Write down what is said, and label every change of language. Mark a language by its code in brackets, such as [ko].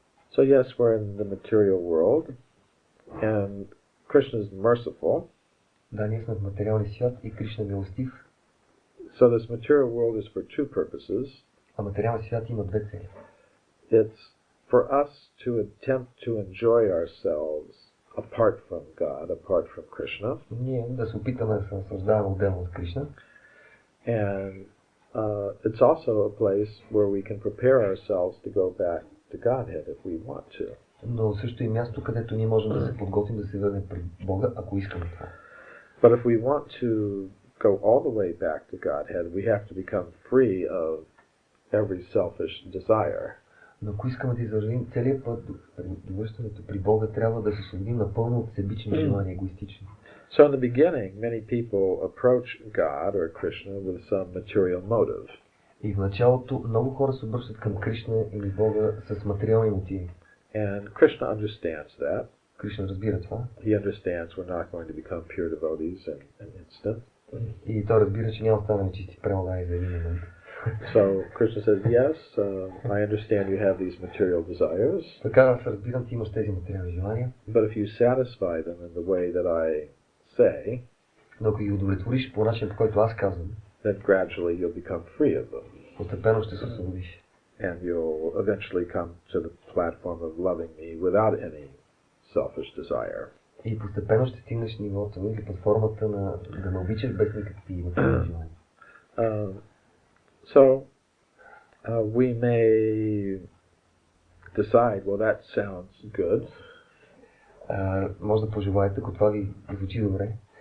[en] So yes, we're in the material world, and Krishna is merciful. [bg] Да, ние сме в материалния свят и Кришна е милостив. [en] So this material world is for two purposes. [bg] А материалният свят има две цели. [en] It's for us to attempt to enjoy ourselves apart from God, apart from Krishna. [bg] Ние да се опитаме да се наслаждаваме отделно от Кришна. [en] And it's also a place where we can prepare ourselves to go back to Godhead if we want to. [bg] Но също и място, където ние можем да се подготвим да се върнем при Бога, ако искаме това. [en] But if we want to go all the way back to Godhead, we have to become free of every selfish desire. [bg] Но ако искаме да извървим целият път до връщането при Бога, трябва да се освободим напълно от себични желания, егоистични. [en] So in the beginning, many people approach God or Krishna with some material motive. [bg] И в началото много хора се обръщат към Кришна или Бога с материални мотиви. [en] And Krishna understands that. [bg] Кришна разбира това. [en] He understands we're not going to become pure devotees in an instant. [bg] И той разбира, че няма да станем чисти прелагани за един момент. [en] So Krishna says, yes, I understand you have these material desires. [bg] Така аз разбирам, ти имаш тези материални желания. [en] But if you satisfy them in the way that I say, [bg] но ако ги удовлетвориш по начин, по който аз казвам, [en] then gradually you'll become free of them. [bg] Постепенно ще се освободиш. [en] And you'll eventually come to the platform of loving me without any selfish desire. [bg] И постепенно ще стигнеш нивото или платформата на да ме обичаш без никакви материални желания. [en] So we may decide, well, that sounds good. [bg] Може да пожелаете, ако това ви звучи добре.